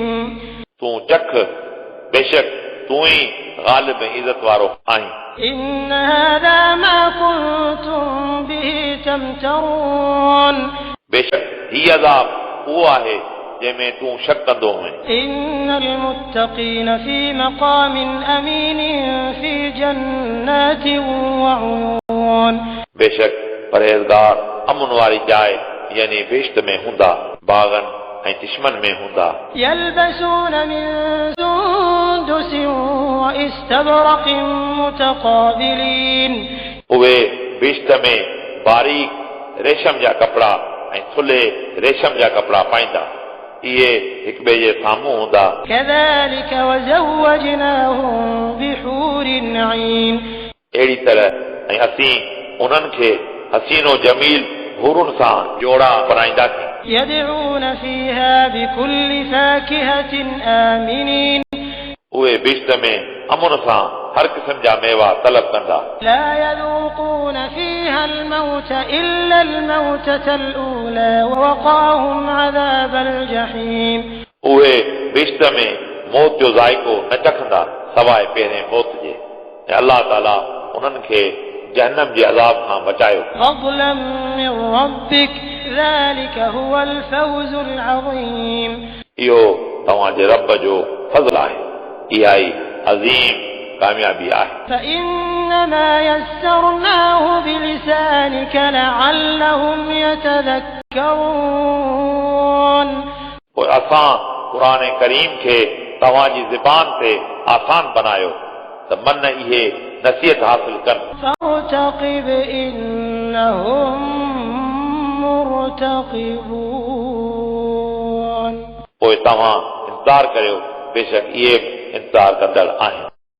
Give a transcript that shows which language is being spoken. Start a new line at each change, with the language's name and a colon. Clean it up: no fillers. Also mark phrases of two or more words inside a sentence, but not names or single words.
Sindhi: तूं चख बेशक तूं ई ग़ालिब ऐं इज़त वारो आहीं
Arabic: إِنَّ هَذَا مَا كُنْتُمْ بِهِ تَمْتَرُونَ
Sindhi: बेशक हीउ अज़ाब उहो आहे जंहिंमें तूं शक कंदो हुएं
Arabic: إِنَّ الْمُتَّقِينَ فِي مَقَامٍ أَمِينٍ فِي جَنَّاتٍ وَعُيُونٍ
Sindhi: बेशक परहेज़गार अमन वारी जाइ यानी बेश्त में हूंदा बाग़नि ऐं चश्मन में हूंदा
Arabic: يَلْبَسُونَ مِن سُندُسٍ وَإِسْتَبْرَقٍ مُتَقَابِلِينَ
Sindhi: उहे बेश्त में बारीक रेशम जा कपड़ा ऐं थुल्हे रेशम जा कपड़ा पाईंदा इहे हिक ॿिए जे साम्हूं हूंदा
Arabic: كَذَلِكَ وَزَوَّجْنَاهُم بِحُورٍ عِينٍ
Sindhi: अहिड़ी तरह ऐं असीं उन्हनि खे हसीनो जमील हुरुनि सां जोड़ा बनाईंदासीं
Arabic: يَدْعُونَ فِيهَا بِكُلِّ فَاكِهَةٍ آمِنِينَ
Sindhi: उहे बेश्त में अमन सां हर क़िस्म जा मेवा तलब कंदा
Arabic: لا يذوقون فيها الموت إلا الموتة الأولى ووقاهم عذاب الجحيم
Sindhi: उहे बेश्त में मौत जो ज़ाइको न चखंदा सवाइ पहिरें मौत जे ऐं अलाह ताला उन्हनि खे जहन्नम जे अज़ाब खां बचायो
Arabic: فضلا من ربك ذلك هو الفوز العظيم
Sindhi: इहो तव्हांजे रब जो फज़ल आहे इहा ई अज़ीम कामयाबी आहे
Arabic: فإنما يسرناه بلسانك لعلهم يتذكرون
Sindhi: पोइ असां क़ुर करीम खे तव्हांजी ज़बान ते आसान बनायो त मन इहे नसीहत हासिल कनि
Arabic: فارتقب إنهم مرتقبون
Sindhi: पोइ तव्हां इंतज़ार करियो बेशक इहे इंतज़ार कंदड़ आहिनि